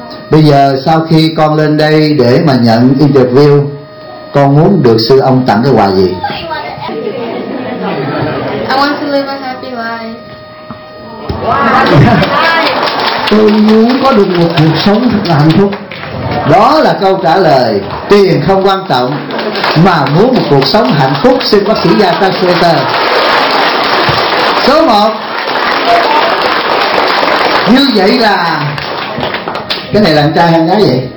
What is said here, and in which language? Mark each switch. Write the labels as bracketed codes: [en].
[vi] Bây giờ sau khi con lên đây để mà nhận interview, con muốn được sư ông tặng cái quà gì? [en] I want to live a happy life. [vi] Tôi muốn có được một cuộc sống thật là hạnh phúc. Đó là câu trả lời. Tiền không quan trọng, mà muốn một cuộc sống hạnh phúc, xin bác sĩ gia tăng Slater. Số 1. Như vậy là cái này là anh trai hay anh gái vậy?